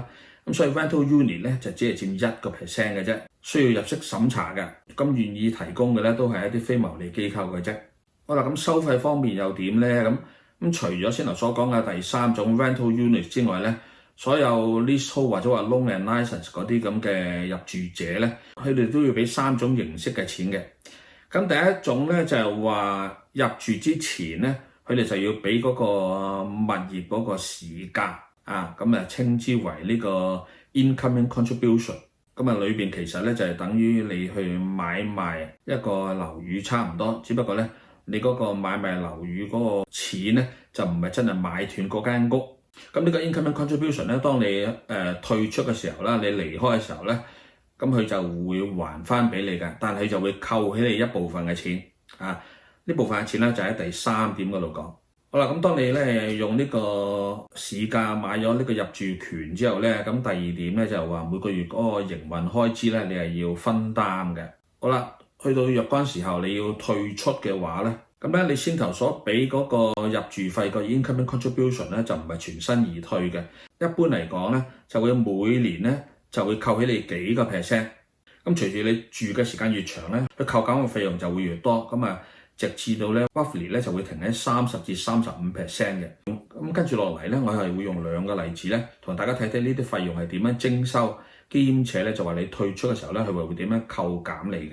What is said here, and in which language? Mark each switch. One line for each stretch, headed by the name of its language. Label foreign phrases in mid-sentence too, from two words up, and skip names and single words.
Cantonese: 咁所以
English: rental unit
Cantonese: 咧就只係佔1% 嘅啫，需要入息審查嘅。咁願意提供嘅咧都係一啲非牟利機構嘅啫。好啦，咁收費方面又點咧？咁除咗先頭所講嘅第三種
English: rental unit
Cantonese: 之外咧，所有 leasehold 或者話
English: loan and license
Cantonese: 嗰啲咁嘅入住者咧，佢哋都要俾3種形式嘅錢嘅。咁第一種咧就係話入住之前咧，佢哋就要俾嗰個物業嗰個市價咁稱之為呢個
English: incoming contribution。
Cantonese: 咁裏邊其實咧就係等於你去買賣一個樓宇差唔多，只不過咧你嗰個買賣樓宇嗰個錢咧就唔係真係買斷嗰間屋。咁呢個
English: incoming contribution
Cantonese: 咧，當你退出嘅時候啦，你離開嘅時候咧，咁佢就會還翻俾你嘅，但係佢就會扣起你一部分嘅錢呢部分嘅錢咧就喺第3點嗰度講。好啦，咁當你咧用呢個市價買咗呢個入住權之後咧，咁第2點咧就係話每個月嗰個營運開支咧，你係要分擔嘅。好啦，去到若干時候你要退出嘅話咧，咁咧你先頭所俾嗰個入住費個
English: incoming contribution
Cantonese: 咧就唔係全身而退嘅。一般嚟講咧就會每年咧就會扣起你幾個 percent。咁隨住你住嘅時間越長咧，佢扣減嘅費用就會越多。咁直至到咧 roughly 咧就會停喺30至35% 嘅。咁跟住落嚟咧，我係會用2個例子咧，同大家睇睇呢啲費用係點樣徵收，兼且咧就話你退出嘅時候咧，佢會點樣扣減你嘅。